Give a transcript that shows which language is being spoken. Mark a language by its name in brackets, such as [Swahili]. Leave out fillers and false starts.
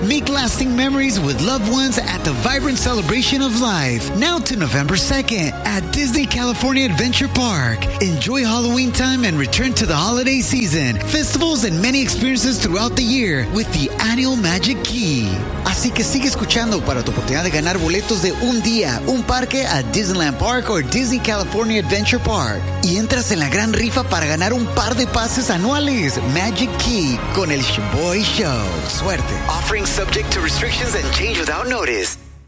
[English] Make lasting memories with loved ones at the vibrant celebration of life. Now to November 2nd at Disney California Adventure Park. Enjoy Halloween time and return to the holiday season, festivals, and many experiences throughout the year with the annual Magic Key. [Spanish] Así que sigue escuchando para tu oportunidad de ganar boletos de un día, un parque a Disneyland Park or Disney California Adventure Park. Y entras en la gran rifa para ganar un par de pases anuales. Magic Key con el Sheboy Show. Suerte. [English] Offering subject to restrictions and change without notice.